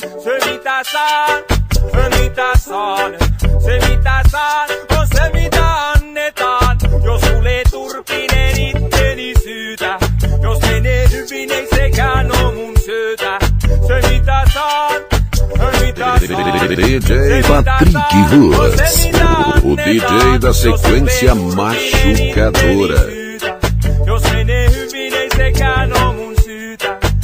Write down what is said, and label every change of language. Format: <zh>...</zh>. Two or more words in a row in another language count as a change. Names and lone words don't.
<fi>Se mitä saan, se mitä saan. Se mitä saan, on se mitä annetaan. Jos tulee turpinen itteni syytä. Jos menee hyvin ei sekään oo mun syytä. Se mitä saan.</fi> <pt>DJ Patrick Ruas, o DJ da sequência machucadora.</pt> <fi>Jos menee hyvin ei sekään oo mun syytä.</fi>